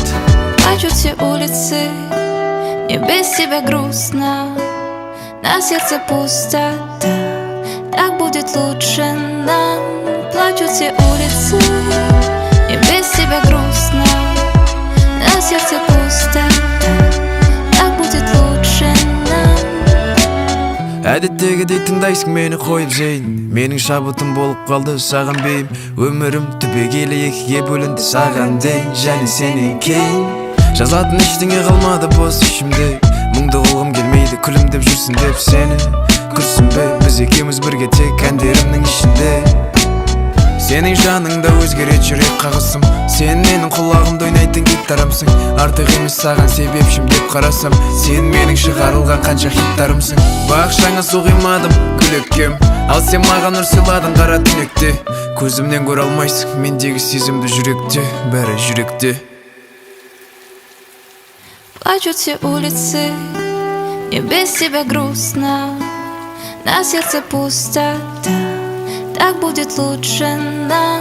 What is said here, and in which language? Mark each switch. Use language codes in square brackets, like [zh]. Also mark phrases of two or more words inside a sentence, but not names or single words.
[ru] Плачут все улицы, мне без тебя грустно, на сердце пустота, так будет лучше нам. Плачут все улицы, мне без тебя грустно, на сердце пустота, так будет лучше нам. [kk] Әдеттегідей тыңдайсың мені қойып жейін. Менің шабытым болып қалды саған бейім. Өмірім түбегейлі екіге бөлінді саған дейін және сенен кейін. Жазатын ештеңе қалмады бос ішімде. Мұңды қылғым келмейді күлімдеп жүрсін деп сені күрсінбе. Біз екеуміз бірге тек әндерімнің ішінде. Сенің жаныңда өзгерет жүрек қағысым. Сен менің құлағымда ойнайтын гитарамсың. Артық емес саған себепшім деп қарасам, сен менің шығарылған қанша хиттарымсың. Бақшаңа су құймадым күлеккем, ал сен маған нұр сыйладың қара түнекте. Көзімнен көре алмайсың мендегі сезімді жүректе, бәрі жүректе. [ru] Плачут все улицы, мне без тебя грустно, на сердце пустота, так будет лучше нам.